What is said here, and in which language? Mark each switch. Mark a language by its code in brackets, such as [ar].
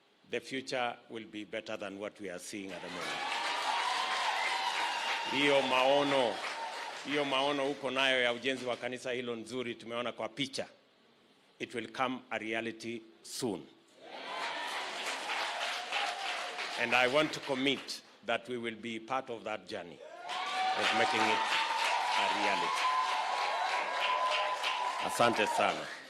[en] The future will be better than what we are seeing at the moment. [sw] Hiyo maono uko nayo ya ujenzi wa kanisa hilo nzuri tumeona kwa picha. [en] It will come a reality soon. And I want to commit that we will be part of that journey of making it a reality. [sw] Asante sana.